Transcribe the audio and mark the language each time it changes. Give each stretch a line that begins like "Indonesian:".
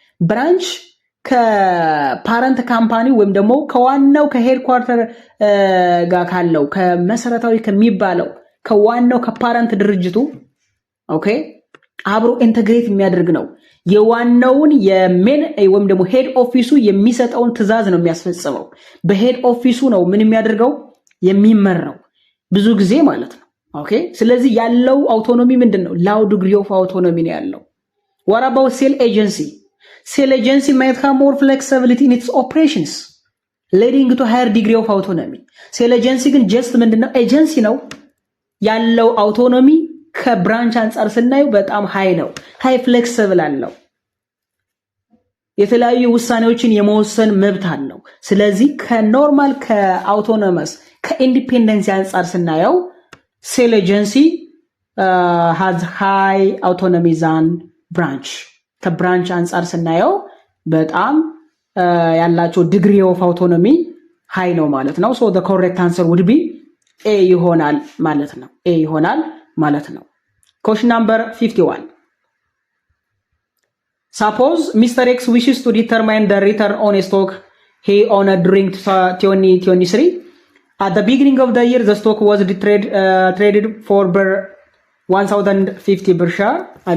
Amharic: ብራንች ከፓረንት ካምፓኒ ወይም ደግሞ ከዋናው ከሄድኳርተር ጋር ካለው ከመሰረታዊ ከሚባለው ከዋናው ከፓረንት ድርጅቱ ኦኬ አብሮ ኢንተግሬት የሚያደርግ ነው። የዋናውን የሜን ወይም ደግሞ ሄድ ኦፊሱ የሚሰጠውን ትዕዛዝ ነው የሚያስፈጽመው። በሄድ ኦፊሱ ነው ምን የሚያደርገው የሚመራው ብዙ ጊዜ ማለት ነው። ኦኬ ስለዚህ ያለው አውቶኖሚ ምንድነው? ላው ዲግሪ ኦፍ አውቶኖሚ ነው ያለው።
English: what about sale agency? Sale agency might have more flexibility in its operations leading to higher degree of autonomy. Sale agency
Amharic: ግን ጀስት ምንድነው? ኤጀንሲ ነው ያለው አውቶኖሚ ከብራንች አንፃር ስናየው በጣም ሃይ ነው። ሃይ ፍሌክሲብል አለው። የተለያዩ ውሳኔዎችን የመወሰን መብት አለው። ስለዚህ ከኖርማል ከአውቶኖመስ ከኢንዲፔንደንስ አንፃር ስናየው ሴል ኤጀንሲ
English: has high autonomy than branch
Amharic: ከብራንች አንፃር ስናየው በጣም ያላቸው ዲግሪ ኦፍ አውቶኖሚ ሃይ ነው ማለት ነው። ሶ
English: the correct answer would be A
Amharic: ይሆናል ማለት ነው። A ይሆናል ማለት ነው።
English: question number 51 suppose Mr. X wishes to determine the return on a stock he owned during 2023. At the beginning of the year the stock was traded for 1050 per share.